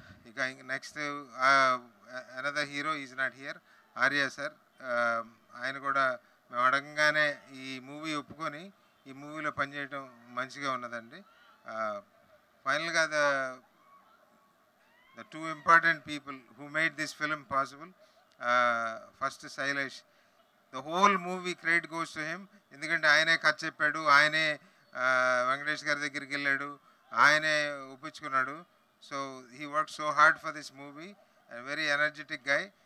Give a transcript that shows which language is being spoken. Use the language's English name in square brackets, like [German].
[Telugu] ఇక [English] Next another hero is not here, Arya sir. [Telugu] ఆయన కూడా మేము అడగంగానే ఈ మూవీ ఒప్పుకొని ఈ మూవీలో పనిచేయడం మంచిగా ఉన్నదండి. [English] ఫైనల్గా the 2 important people who made this film possible, first Sailesh. The whole movie credit goes to him. [Telugu] ఎందుకంటే ఆయనే కథ చెప్పాడు, ఆయనే వెంకటేష్ గారి దగ్గరికి వెళ్ళాడు, ఆయనే ఒప్పించుకున్నాడు. [English] So he worked so hard for this movie, a very energetic guy.